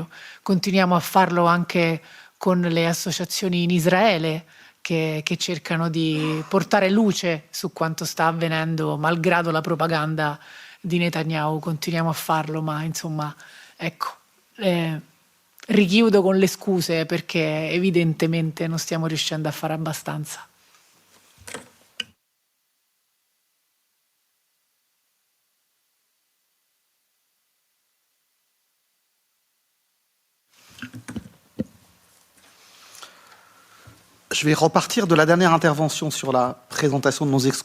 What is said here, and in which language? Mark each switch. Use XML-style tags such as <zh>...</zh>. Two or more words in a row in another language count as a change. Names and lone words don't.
<it>Continuiamo a farlo anche con le associazioni in Israele, che cercano di portare luce su quanto sta avvenendo, malgrado la propaganda di Netanyahu. Continuiamo a farlo, ma insomma, ecco, richiudo con le scuse perché evidentemente non stiamo riuscendo a fare abbastanza.</it> <fr>Je vais repartir de la dernière intervention sur la présentation de nos excuses.</fr>